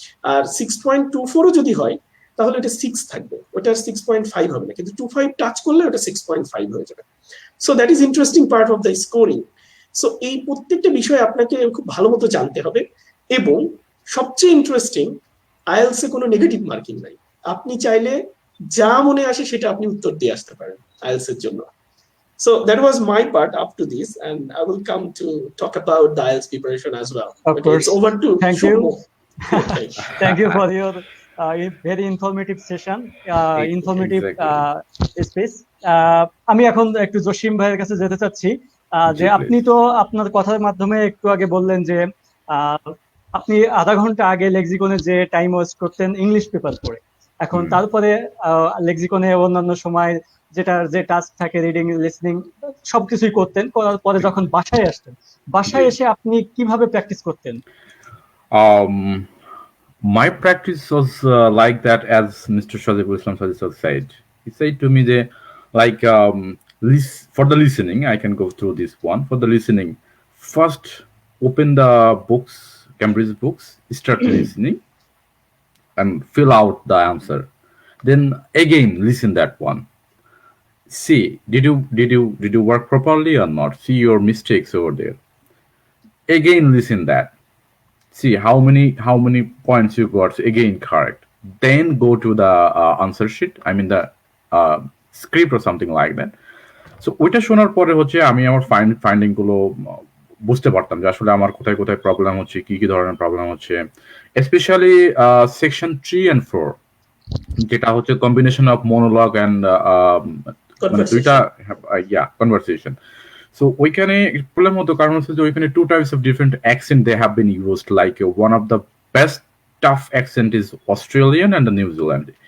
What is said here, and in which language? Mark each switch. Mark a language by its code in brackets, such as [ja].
[bn] আর 6.24ও যদি হয় তাহলে ওটা 6 থাকবে, ওটা 6.5 হবে না, কিন্তু 25 টাচ করলে ওটা 6.5 হয়ে যাবে। [en] So that is interesting part of the scoring. [bn] So এই প্রত্যেকটা বিষয় আপনাকে খুব ভালো মতো জানতে হবে। এবং সবচেয়ে ইন্টারেস্টিং, আইএলটিএস এ কোনো নেগেটিভ মার্কিং নাই, আপনি চাইলে যা মনে আসে সেটা আপনি উত্তর দিয়ে আসতে পারেন আইএলটিএস এর জন্য। [en] So that was my part up to this, and I will come to talk about the IELTS preparation as well. Of course. It's over to Thank you. Okay. Thank you for your very informative session, informative speech. [bn] আমি এখন একটু জসিম ভাইয়ের কাছে যেতে চাচ্ছি, যে আপনি তো আপনার কথার মাধ্যমে একটু আগে বললেন যে আপনি আধা ঘন্টা আগে লেক্সিকনে যে টাইম ওয়েস্ট করতেন ইংলিশ পেপার পড়ে, এখন তারপরে লেক্সিকনে অন্যান্য সময় যে টাস্ক থাকে, রিডিং, লিসনিং সবকিছুই করতেন, করার পরে যখন বাসায় আসতেন, বাসায় এসে আপনি কিভাবে প্র্যাকটিস করতেন? [en] My practice was like that, as Mr. Shazibul Islam said. He said to me that, like, for the listening, I can go through this one. For the listening, first open the books, Cambridge books, start listening, and fill out the answer. Then again listen that one. See, did you work properly or not? See your mistakes over there. again listen that, see how many points you got again correct, then go to the answer sheet, I mean the script or something like that. [bn] So ওইটা শোনার পরে হচ্ছে আমি আমার finding গুলো বুঝতে পারতাম যে আসলে আমার কোথায় কোথায় প্রবলেম হচ্ছে, কি কি ধরনের প্রবলেম হচ্ছে, স্পেশালি সেকশন 3 and 4 যেটা হচ্ছে কম্বিনেশন অফ মনোলগ অ্যান্ড মানে দুইটা কনভারসেশন। সো ওইখানে প্রবলেম হতো কারণ হচ্ছে যে ওইখানে [en] 2 types of different accent they have been used, like one of the best tough accent is Australian and the New Zealand.